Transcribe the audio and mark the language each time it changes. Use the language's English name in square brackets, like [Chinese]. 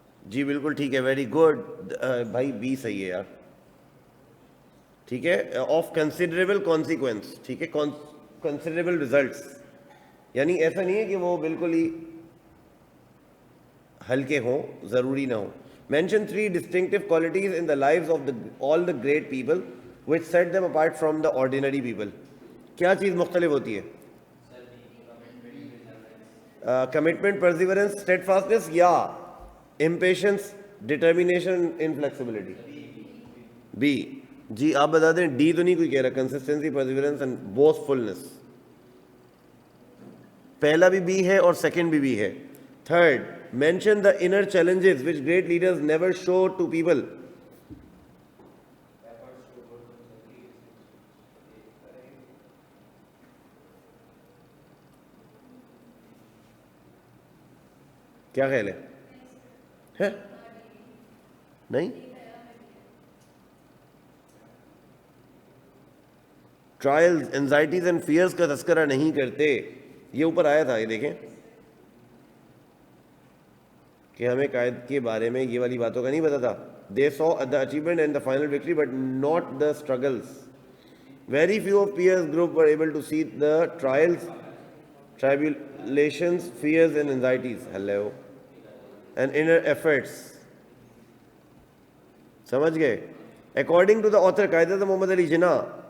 [Urdu] جی بالکل ٹھیک ہے, ویری گڈ بھائی, بی صحیح ہے یار. ٹھیک ہے, [English] Of considerable consequence. [Urdu] ٹھیک ہے, کنسیڈریبل ریزلٹس, یعنی ایسا نہیں ہے کہ وہ بالکل ہی ہلکے ہوں, ضروری نہ ہوں. [English] Mention 3 distinctive qualities in the lives of all the great people which set them apart from the ordinary people. [Urdu] کیا چیز مختلف ہوتی ہے؟ کمٹمنٹ, پرزیورنس, اسٹیڈ فاسٹنس, یا امپیشنس, ڈٹرمینیشن, انفلیکسیبلٹی. بی. جی آپ بتا دیں, ڈی تو نہیں کوئی کہہ رہا. Consistency, پرزیورنس and بوسفلنس. پہلا بھی بی ہے اور سیکنڈ بھی بی ہے. [English] Third, mention the inner challenges which great leaders never show to people. [Urdu] کیا خیال ہے؟ نہیں, [English] trials, anxieties and fears [Urdu] کا تذکرہ نہیں کرتے. یہ اوپر آیا تھا, یہ دیکھیں کہ ہمیں قائد کے بارے میں یہ والی باتوں کا نہیں پتا تھا. [English] They saw the achievement and the final victory but not the struggles. Very few of peers group were able to see the trials, tribulations, fears and anxieties. Hello. And inner efforts. [Urdu] سمجھ گئے؟ [English] According to the author Quaid-e-Azam Muhammad Ali Jinnah,